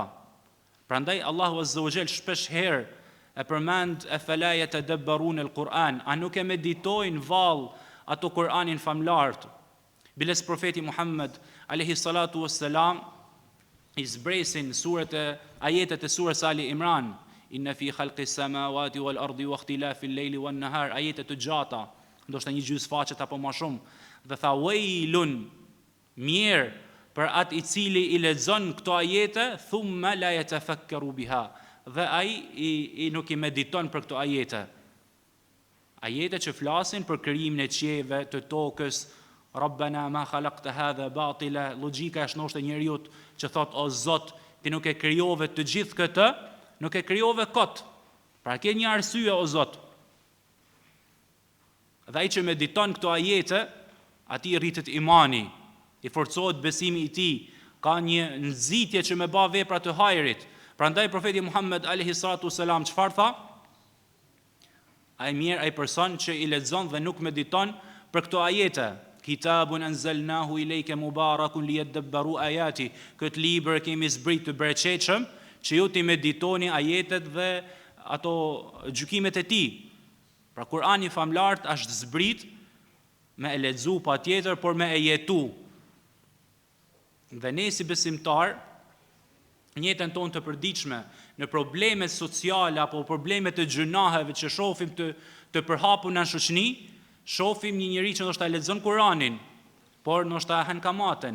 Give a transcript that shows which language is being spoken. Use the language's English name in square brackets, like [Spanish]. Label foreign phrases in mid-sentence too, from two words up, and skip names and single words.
[Albanian] Prandaj Allahu Azza wa Jall shpesh herë e përmend [Arabic] أفلا يتدبرون القرآن, [Albanian] a nuk e meditojnë vallë ato Kur'anin famlart. Biles profeti Muhammed [Arabic] عليه الصلاة والسلام [Albanian] i zbresin ajetet e surës Ali Imran, [Arabic] إن في خلق السماوات والأرض واختلاف الليل والنهار, [Albanian] ajete të gjata, ndoshta një gjysmëfaqe apo më shumë, dhe tha wailun, mirë për atë i cili i lexon këto ajete, [Arabic] ثم لا يتفكر بها, [Albanian] dhe ai i nuk i mediton për këto ajete. Ajete që flasin për krijimin e qiejve, të tokës, [Arabic] ربنا ما خلقت هذا باطلا, [Albanian] logjika është ndoshta njeriu që thot o Zot, ti nuk e krijove të gjithë këtë, nuk e krijove kot. Pra ke një arsye o Zot. Dhe ai që mediton këto ajete, atij rritet imani, i forcohet besimi i tij, ka një nxitje që me bë vepra të hajrit. Prandaj profeti Muhammed [Arabic] عليه الصلاة والسلام [Albanian] çfarë tha? Ai mirë ai person që i lexon dhe nuk mediton për këto ajete. [Arabic] كتاب أنزلناه إليك مبارك ليدبروا آياته. [Albanian] Këtë libër kemi zbrit të bereqetshëm që ju të meditoni ajetet dhe ato gjykimet e tij. Pra Kur'ani famlart është zbrit me e lexu patjetër, por me e jetu. Dhe ne si besimtar, në jetën tonë të përditshme, në problemet sociale apo problemet të gjunaheve që shohim të përhapur në shoqëni, shohim një njeri që ndoshta lexon Kur'anin, por ndoshta han kamaten.